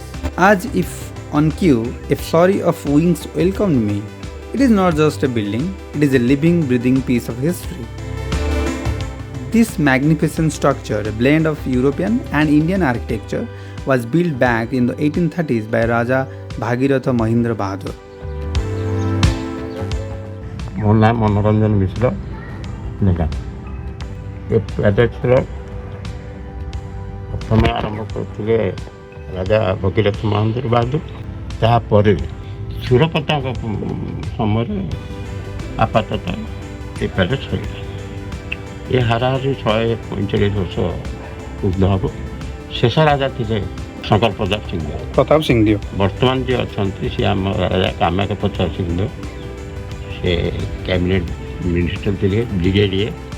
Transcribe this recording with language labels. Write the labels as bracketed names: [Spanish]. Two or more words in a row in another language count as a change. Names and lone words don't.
[English] As if on cue, a flurry of wings welcomed me. It is not just a building, it is a living, breathing piece of history. This magnificent structure, a blend of European and Indian architecture, was built back in the 1830s by Raja Bhagiratha Mahindra Bahadur. [Odia] ମୋ ନାଁ ମନୋରଞ୍ଜନ ମିଶ୍ର ଢେଙ୍କାନାଳ। ଏ ପ୍ୟାଲେସ୍ର ପ୍ରଥମେ ଆରମ୍ଭ କରିଥିଲେ ରାଜା ଭଗୀରଥ ମହେନ୍ଦ୍ର ବାହାଦୁର। ତାପରେ ସୁରପତାଙ୍କ ସମୟରେ ଆପାତତଃ ଏ ପ୍ୟାଲେସ୍ ହୋଇଥିଲା। ଏ ହାରାହାରି 145 ବର୍ଷ ଉର୍ଦ୍ଧ୍ୱ ହେବ। ଶେଷ ରାଜା ଥିଲେ ଶଙ୍କର ପ୍ରତାପ ସିଂହଦେଓ। ବର୍ତ୍ତମାନ ଯିଏ ଅଛନ୍ତି ସେ ଆମ ରାଜା କାମାଖ୍ୟା ପ୍ରତାପ ସିଂହଦେଓ। ସେ [English] cabinet minister [Odia] ଥିଲେ ବ୍ରିଗେଡ଼ିୟର।